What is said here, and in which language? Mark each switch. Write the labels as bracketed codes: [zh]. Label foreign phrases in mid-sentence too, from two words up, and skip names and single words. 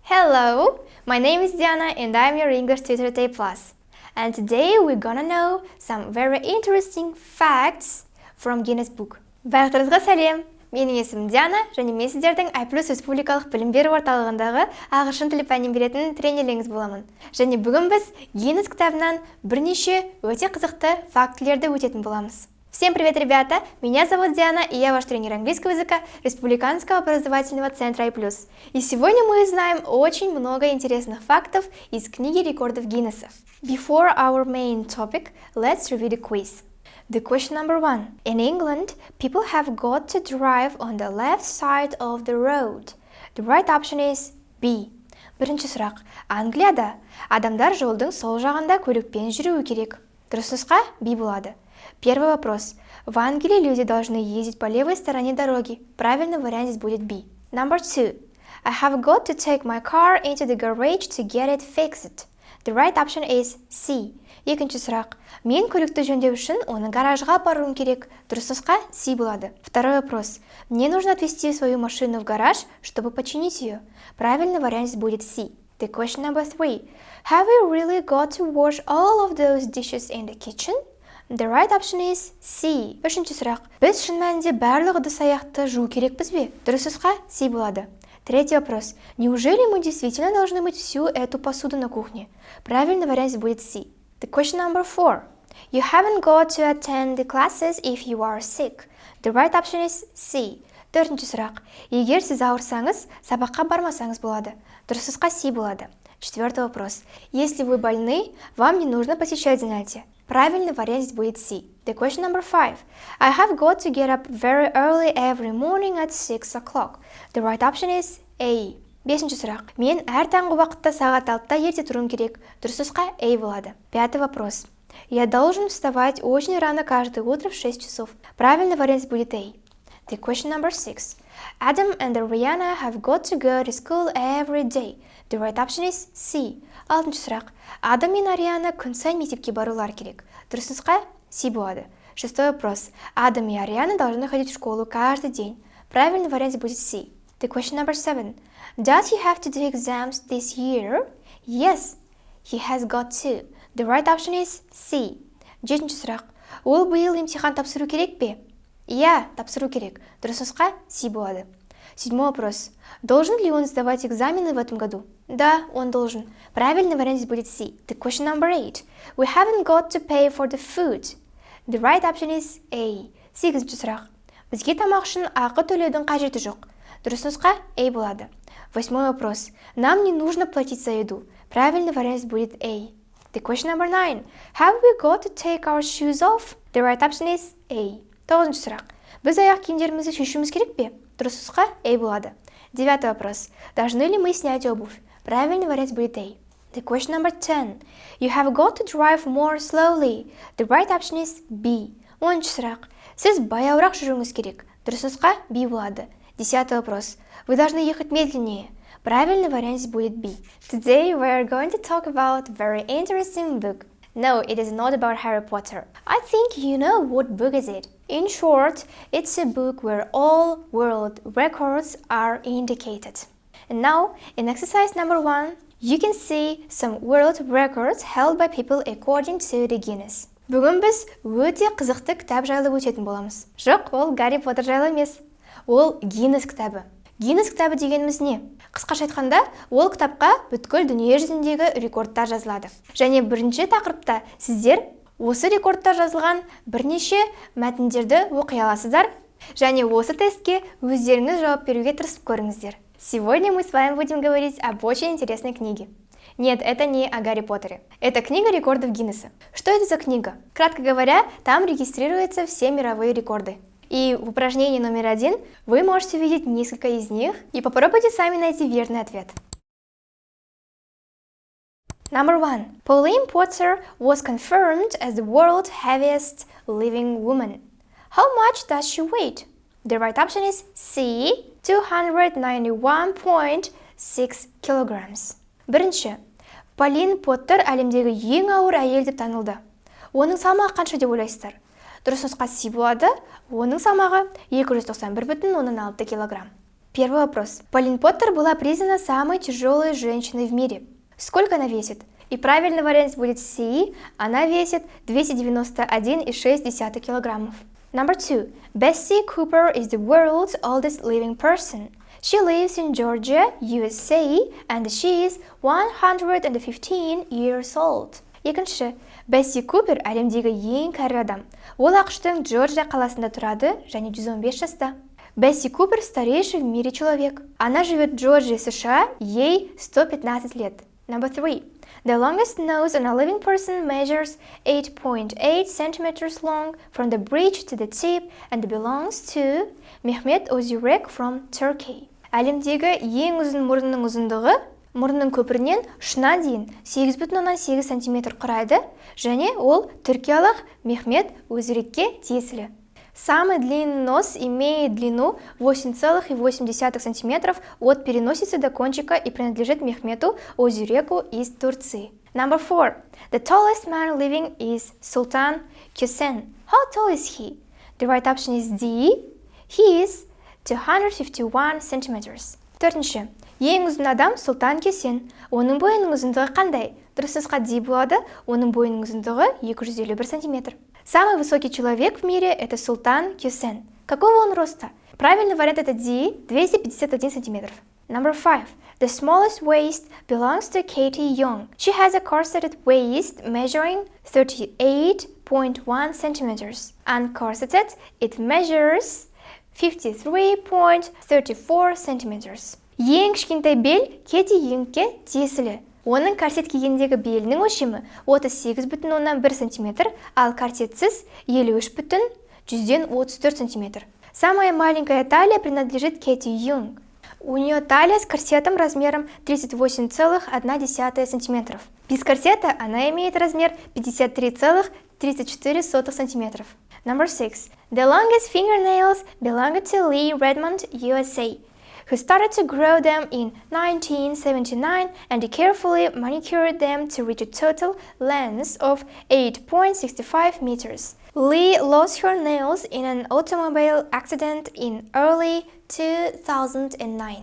[en] Hello, my name is Diana and I'm your English tutor at AIPLUS. And today we're gonna know some very interesting facts from Guinness book. [kk] Барлықтарыңызға сәлем! Менің есімім Диана және мен сіздердің AIPLUS республикалық білім беру орталығындағы ағылшын тілі пәнін беретін тренерлеріңіз боламын. Және бүгін біз Гиннес кітабынан бірнеше өте қызықты фактілерді өтетін боламыз. [ru] Всем привет, ребята! Меня зовут Диана, и я ваш тренер английского языка Республиканского образовательного центра AIPLUS. И сегодня мы узнаем очень много интересных фактов из книги рекордов Гиннесса. [en] Before our main topic, let's review the quiz. The question number 1. In England, people have got to drive on the left side of the road. The right option is B. [kk] Бірінші сұрақ. Англияда адамдар жолдың сол жағында көлікпен жүруі керек. Дұрыс нұсқа B болады. [ru] Первый вопрос. В Англии люди должны ездить по левой стороне дороги. Правильный вариант здесь будет B. [en] Number 2. I have got to take my car into the garage to get it fixed. The right option is C. [kk] Екінші сұрақ. Мен көлікті жөндеу үшін оны гаражға апаруым керек. Дұрыс нұсқа C болады. [ru] Второй вопрос. Мне нужно отвезти свою машину в гараж, чтобы починить ее. Правильный вариант здесь будет C. [en] The question number 3. Have we really got to wash all of those dishes in the kitchen? The right option is C. [kk] Үшінші сұрақ. Біз шын мәнінде барлық ыдыс-аяқты жуу керекпіз бе? Дұрыс нұсқа C болады. [ru] Третий вопрос. Неужели мы действительно должны мыть всю эту посуду на кухне? Правильный вариант будет C. [en] The question number 4. You haven't got to attend the classes if you are sick. The right option is C. [kk] Төртінші сұрақ. Егер сіз ауырсаңыз, сабаққа бармасаңыз болады. Дұрыс нұсқа C болады. [ru] Четвертый вопрос. Если вы больны, вам не нужно посещать занятия. Правильный вариант здесь будет C. [en] The question number 5. I have got to get up very early every morning at 6 o'clock. The right option is A. [kk] Бесінші сұрақ. Мен әр таңғы уақытта сағат 6-та ерте тұруым керек. Дұрыс нұсқа A болады. [ru] Пятый вопрос. Я должен вставать очень рано каждое утро в 6 часов. Правильный вариант будет A. [en] The question number 6. Adam and Rihanna have got to go to school every day. The right option is C. [kk] Алтыншы сұрақ. Адам мен Ариана күн сайын мектепке барулар керек. Дұрыс нұсқа C болады. [ru] Шестой вопрос. Адам и Ариана должны ходить в школу каждый день. Правильный вариант будет C. [en] The question number 7. Does he have to do exams this year? Yes, he has got to. The right option is C. [kk] Жетінші сұрақ. Ол биыл емтихан тапсыру керек пе? Иә, тапсыру керек. Дұрыс нұсқа C болады. [ru] Седьмой вопрос. Должен ли он сдавать экзамены в этом году? Да, он должен. Правильный вариант здесь будет C. [en] The question number 8. We haven't got to pay for the food. The right option is A. [kk] Сегізінші сұрақ. Бізге тамақ үшін ақы төлеудің қажеті жоқ. Дұрыс нұсқа A болады. [ru] Восьмой вопрос. Нам не нужно платить за еду. Правильный вариант будет A. [en] The question number 9. Have we got to take our shoes off? The right option is A. [kk] Тоғызыншы сұрақ. Біз аяқ киімдерімізді шешуіміз керек пе? Дұрыс нұсқа A болады. [ru] Девятый вопрос. Должны ли мы снять обувь? Правильный вариант будет A. [en] The question number 10. You have got to drive more slowly. The right option is B. [kk] Оныншы сұрақ. Сіз баяуырақ жүруіңіз керек. Дұрыс нұсқа B болады. [ru] Десятый вопрос. Вы должны ехать медленнее. Правильный вариант будет B. [en] Today we are going to talk about a very interesting book. No, it is not about Harry Potter. I think you know what book is it. In short, it's a book where all world records are indicated. And now, in exercise number 1, you can see some world records held by people according to the Guinness. [kk] Бүгін біз өте қызықты кітап жайлы өтетін боламыз. Жоқ, ол Гарри Поттер жайлы емес. Ол Гиннес кітабы. Гиннес кітабы дегеніміз не? Қысқаша айтқанда, ол кітапқа бүткіл дүние жүзіндегі рекордтар жазылады. Және бірінші тақырыпта сіздер осы рекордтар жазылған бірнеше мәтіндерді оқи аласыздар. Және осы тестке өздеріңіз жауап беруге тырысып көріңіздер. [ru] Сегодня мы с вами будем говорить об очень интересной книге. Нет, это не о Гарри Поттере. Это книга рекордов Гиннесса. Что это за книга? Кратко говоря, там регистрируются все мировые рекорды. И в упражнении номер 1 вы можете видеть несколько из них и попробуйте сами найти верный ответ. [en] Number 1. Pauline Potter was confirmed as the world's heaviest living woman. How much does she weigh? The right option is C. 291.6 kilograms. [kk] Бірінші. Полин Поттер әлемдегі ең ауыр әйел деп танылды. Оның салмағы қанша деп ойлайсыздар? Дұрыс нұсқа C болады. Оның салмағы 291,6 килограмм. [ru] Первый вопрос. Полин Поттер была признана самой тяжелой женщиной в мире. Сколько она весит? И правильный вариант будет C. Она весит 291,6 килограммов. [en] Number 2. Bessie Cooper is the world's oldest living person. She lives in Georgia, USA, and she is 115 years old. [kk] Екінші. Бесси Купер әлемдегі ең кәрі адам. Ол ақштың Джорджия қаласында тұрады және 115 жаста. [ru] Бесси Купер старейший в мире человек. Она живет в Джорджии, США, ей 115 лет. [en] Number 3. The longest nose on a living person measures 8.8 centimeters long from the bridge to the tip and belongs to Mehmet Özürek from Turkey. [kk] Әлемдегі ең ұзын мұрынның ұзындығы мұрынның көпірінен ұшына дейін 8,8 см құрайды және ол түркиялық Мехмет Өзүрекке тиесілі. [ru] Самый длинный нос имеет длину 8,8 см от переносицы до кончика и принадлежит Мехмету Özüreku из Турции. [en] Number 4. The tallest man living is Sultan Kösen. How tall is he? The right option is D. He is 251 centimeters. [kk] Төртінші. Ең ұзын адам Султан Көсен. Оның бойының ұзындығы қандай? Дұрыс нұсқа D болады. Оның бойының ұзындығы 251 сантиметр. [ru] Самый высокий человек в мире – это Султан Көсен. Какого он роста? Правильный вариант это D, 251 сантиметров. [en] Number 5. The smallest waist belongs to Katie Young. She has a corseted waist measuring 38.1 centimeters. Uncorseted, it measures 53.34 centimeters. [kk] Ең кішкентай бел Кети Юнгке тиесілі. Оның корсет кигендегі белінің өлшемі 38,1 см, ал корсетсіз 53,34 см. [ru] Самая маленькая талия принадлежит Кети Юнг. У нее талия с корсетом размером 38,1 см. Без корсета она имеет размер 53,34 см. [en] Number 6. The longest fingernails belong to Lee Redmond, USA, who started to grow them in 1979 and carefully manicured them to reach a total length of 8.65 meters. Lee lost her nails in an automobile accident in early 2009.